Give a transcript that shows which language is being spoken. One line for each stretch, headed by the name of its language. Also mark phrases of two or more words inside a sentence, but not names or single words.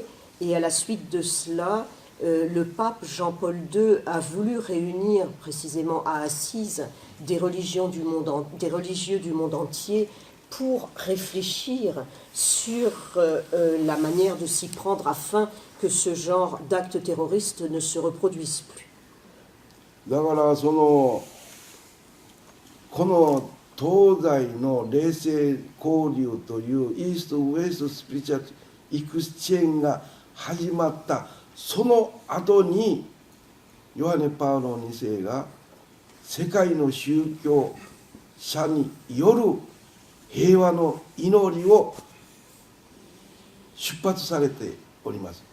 French: Et à la suite de cela, le pape Jean-Paul II a voulu réunir précisément à Assise des religieux du monde entier pour réfléchir sur la manière de s'y prendre afin que ce genre d'actes terroristes ne se reproduisent plus.
Japanese: だからこの東西の霊性交流という
English: east west spiritual exchange
Japanese: が始まったその後にヨハネ・パウロ2世が世界の宗教者による平和の祈りを出発されております。